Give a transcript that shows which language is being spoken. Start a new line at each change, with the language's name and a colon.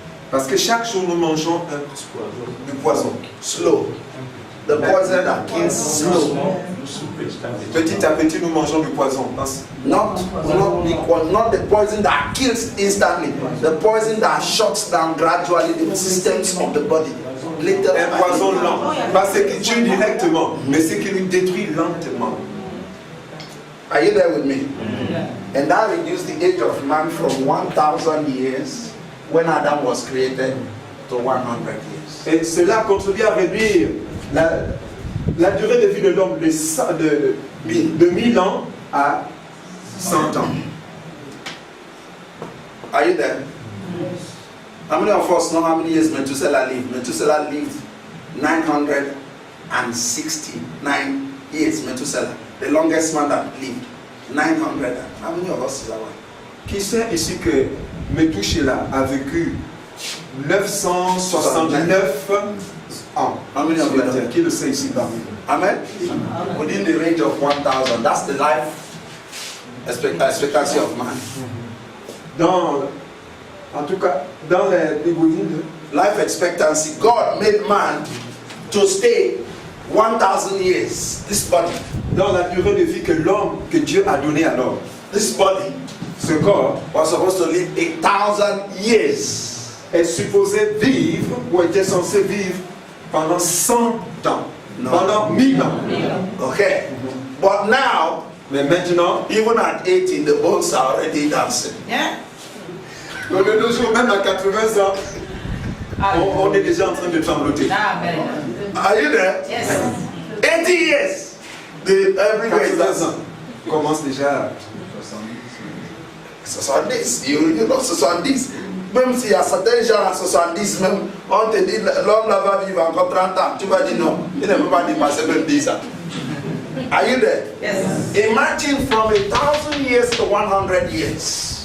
French: Parce que chaque jour nous mangeons du poison.
English: Slow. The poison that kills slow.
French: Petit à petit nous mangeons du poison.
English: Not the poison that kills instantly. The poison that shuts down gradually the systems of the body. Little
French: Un
English: by
French: poison
English: little.
French: lent. Pas ce qui tue directement, mais ce qui nous détruit lentement.
English: Are you there with me? And that reduced the age of man from 1,000 years when Adam was created to 100 years.
French: Et cela contribue à réduire la durée de vie de l'homme de 1000 ans à 100 ans.
English: Are you there? How many of us know how many years Methuselah lived? Methuselah lived 969 years. Methuselah, the longest man that lived. 900. How many of us is that one?
French: Qui sait ici que Methuselah a vécu 969 ans?
English: How many of you know?
French: Qui le sait ici parmi nous?
English: Amen? Within the range of 1,000. That's the life expectancy of man.
French: En tout cas, dans les Bibles,
English: Life expectancy. God made man to stay 1,000 years. This body.
French: dans la durée de vie que Dieu a donné à l'homme,
English: This body
French: ce corps
English: was supposed to live 1,000 years.
French: est supposé vivre ou était censé vivre pendant 100 ans, Non. pendant 1000 ans.
English: Okay. But now,
French: Mais maintenant,
English: even at 18, the bones are already dancing.
French: de nos jours, même à 80 ans, on est déjà en train de trembloter. Amen.
English: Are you there? Yes. 80 years. Everywhere is 80 dancing.
French: ans commence déjà.
English: 70, you know 70.
French: Même s'il y a certains gens à 70, même on te dit l'homme là va vivre encore 30 ans, tu vas dire non, il ne peut pas dépasser même 10 ans.
English: Are you there? Yes. Imagine from 1,000 years to 100 years.